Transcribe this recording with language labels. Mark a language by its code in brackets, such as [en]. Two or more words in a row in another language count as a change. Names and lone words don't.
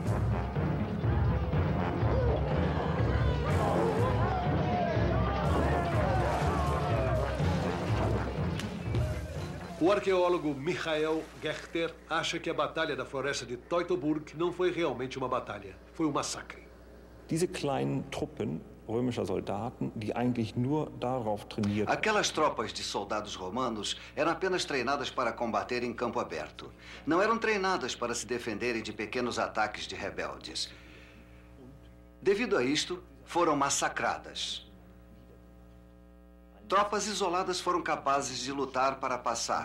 [pt] O arqueólogo Michael Gechter acha que a Batalha da Floresta de Teutoburg não foi realmente uma batalha, foi um massacre. [de] Diese kleinen Truppen römischer Soldaten, die eigentlich nur darauf trainierten. [pt] Aquelas tropas de soldados romanos eram apenas treinadas para combater em campo aberto. Não eram treinadas para se defenderem de pequenos ataques de rebeldes. Devido a isto, foram massacradas. Tropas isoladas foram capazes de lutar para passar.